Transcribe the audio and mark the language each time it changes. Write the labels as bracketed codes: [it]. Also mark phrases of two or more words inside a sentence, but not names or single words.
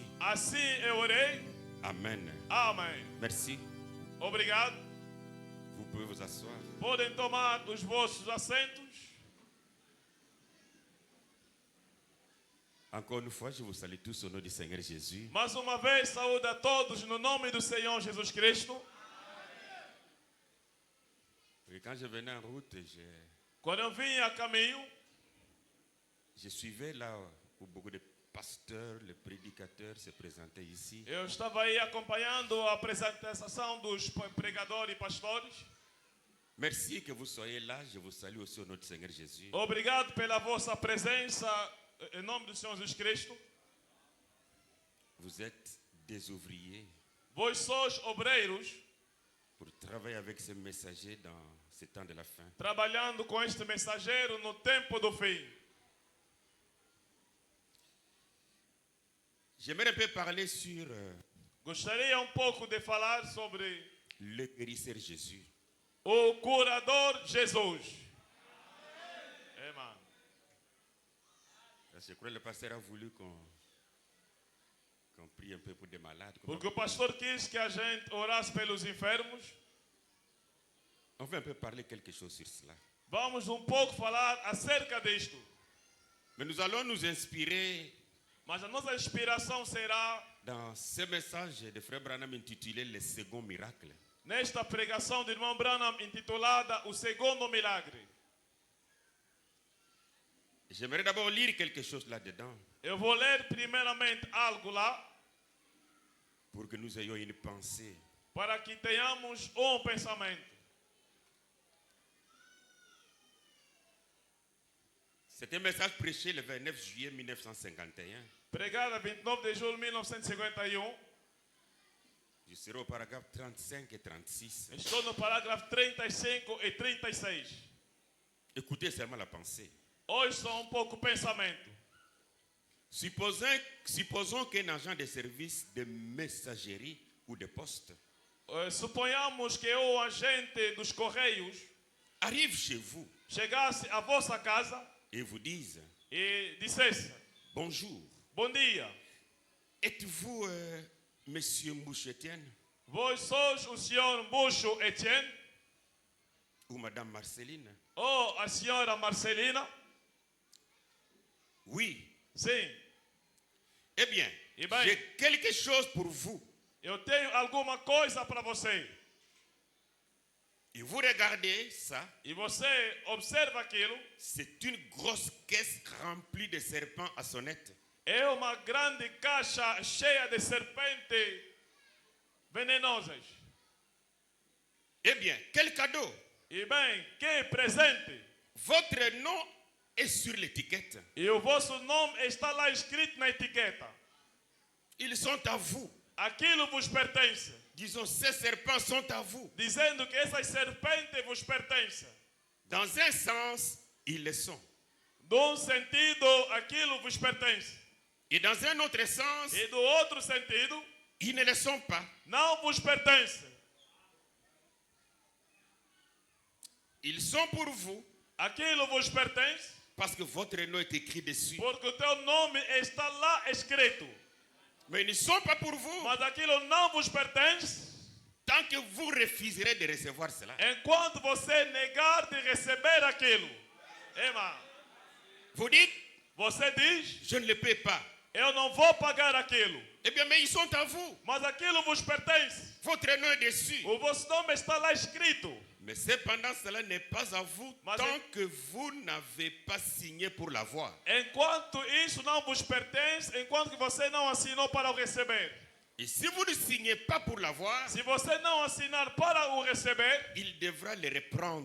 [pt] Assim eu orei. Amen. Amém. [fr] Merci. [pt] Obrigado. [fr] Vous pouvez vous asseoir. [pt] Podem tomar os vossos assentos. [fr] Encore une fois, je vous salue tous au nom du Seigneur Jésus. [pt] Mais uma vez, saúde a todos no nome do Senhor Jesus Cristo. [fr] Et quand je venais en route, [pt] Quando eu vinha a caminho, [fr] je suivais là où beaucoup de pasteurs, les prédicateurs se présentaient ici. [pt] eu estava aí acompanhando a apresentação dos pregadores e pastores. [fr] Merci que vous soyez là. Je vous salue aussi au nom du Seigneur Jésus. [pt] Obrigado pela vossa presença em nome do Senhor Jesus Cristo. [fr] Vous êtes des ouvriers [pt] Vós sois obreiros, [fr] pour travailler avec ces messagers dans ce temps de la fin. [pt] trabalhando com este mensageiro no tempo do fim. [fr] J'aimerais un peu parler sur [pt] Gostaria pouco de falar sobre [fr] le guérisseur Jésus. [pt] o curador Jesus. [fr] Amen. Je crois que le pasteur a voulu qu'on prie un peu pour des malades. [pt] Porque o pastor quis que a gente orasse pelos enfermos. [fr] On va un peu parler quelque chose sur cela. [pt] Vamos pouco falar acerca disto. [fr] Mais nous allons nous inspirer [pt] Mas a nossa inspiração será [fr] dans ce message de Frère Branham intitulé Le second miracle. [pt] nesta pregação do irmão Branham intitulada O Segundo Milagre. [fr] J'aimerais d'abord lire quelque chose là-dedans [pt] Eu vou ler primeiramente algo lá [fr] pour que nous ayons une pensée. [pt] para que tenhamos pensamento. [fr] C'est un message prêché le 29 juillet 1951. [pt] Pregada 29 de julho de 1951. [fr] Je serai au paragraphe 35 et 36. [pt] Estou no parágrafo 35 e 36. [fr] Écoutez seulement la pensée. [pt] Hoje só pouco pensamento. [fr] Supposons qu'un agent de service de messagerie ou de poste [pt] Suponhamos que o agente dos correios [fr] arrive chez vous [pt] chegasse à vossa casa [fr] et vous dise [pt] e dissesse: [fr] bonjour, [pt] bom dia, [fr] êtes-vous Monsieur Mbouche-Etienne [pt] vós sois o senhor Mbucho Etienne [fr] ou Madame Marceline? [pt] ou a senhora Marcelina? [fr] Oui. [pt] Sim. [fr] Eh bien, [pt] ben, [fr] j'ai quelque chose pour vous. [pt] Eu tenho alguma coisa para você. [fr] Et vous regardez ça, [pt] E você observa aquilo. [fr] c'est une grosse caisse remplie de serpents à sonnettes. [pt] É uma grande caixa cheia de serpentes venenosas. [fr] Eh bien, quel cadeau? [pt] E bem, que presente! [fr] Votre nom est sur l'étiquette. [pt] E o vosso nome está lá escrito na etiqueta. [fr] Ils sont à vous. [pt] Aquilo vos pertence. [fr] Disons, ces serpents sont à vous. [pt] Dizendo que essas serpentes vos pertencem. [fr] Dans un sens, ils le sont. [pt] Num sentido, aquilo vos pertence. [fr] Et dans un autre sens, [pt] E do outro sentido, [fr] ils ne le sont pas. [pt] não vos pertence. [fr] Ils sont pour vous [pt] Aquilo vos pertence [fr] parce que votre nom est écrit dessus. [pt] porque o teu nome está lá escrito. [fr] Mais ils ne sont pas pour vous [pt] Mas aquilo não vos pertence [fr] tant que vous refuserez de recevoir cela. [pt] enquanto você negar de receber aquilo. Ema, [fr] Vous dites, [pt] você diz: [fr] je ne le paie pas. [pt] eu não vou pagar aquilo. [fr] Eh bien, mais ils sont à vous. [pt] Mas aquilo vos pertence. [fr] Votre nom est dessus. [pt] O vosso nome está lá escrito. [fr] Mais cependant, cela n'est pas à vous [pt] Mas [fr] tant que vous n'avez pas signé pour l'avoir. [pt] Enquanto isso não vos pertence, enquanto que você não assinou para o receber. [fr] Et si vous ne signez pas pour l'avoir, [pt] Se você não assinar para o receber, [fr] il devra le reprendre.